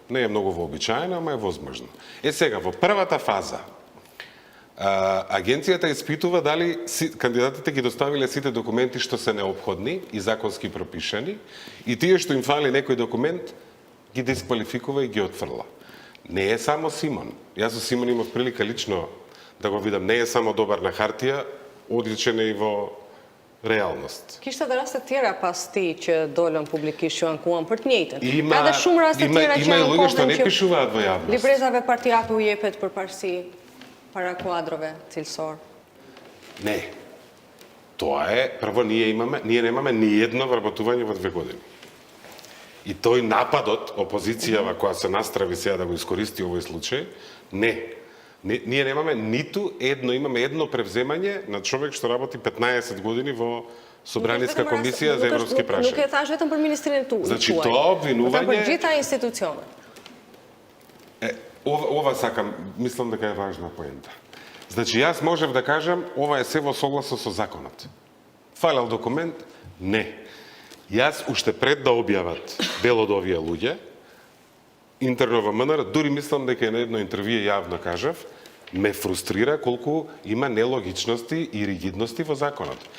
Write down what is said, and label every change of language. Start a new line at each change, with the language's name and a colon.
Macedonian: Не е многу вообичаено, ама е возможно. Сега, во првата фаза, агенцијата испитува дали кандидатите ги доставиле сите документи што се неопходни и законски пропишани, и тие што им фали некој документ, ги дисквалификува и ги отфрла. Не е само Симон. Јас со Симон имав прилика лично да го видам. Не е само добар на хартија, одличен е и во реалност.
Albanian: Kishte edhe raste tjera pas ti që dolën publikisht, ju ankuan për të njëjtën. Ka edhe shumë raste tjera që
Macedonian: Има луѓе што не пишуваат во јавност.
Albanian: Librezave partijake u jepet përparësi para kuadrove cilësor.
Macedonian: Не. Тоа е, прво ние немаме ни едно вработување во 2 години. И тој нападот, опозицијава која се настрави сега да го искористи овој случај, ние немаме ниту едно, имаме едно превземање на човек што работи 15 години во Собраниска комисија за европски прашања.
Albanian: Nuk e thash vetëm për ministrinë tuaj.
Macedonian: Значи тоа обвинување
Albanian: për gjitha institucionet.
Macedonian: Ова сакам, мислам дека е важна поента. Значи јас можев да кажам ова е се во согласно со законот. Фалел документ? Не. Јас уште пред да објават дел од овие луѓе, интерно во МНР, дури мислам дека на едно интервјуе јавно кажав, ме фрустрира колку има нелогичности и ригидности во законот.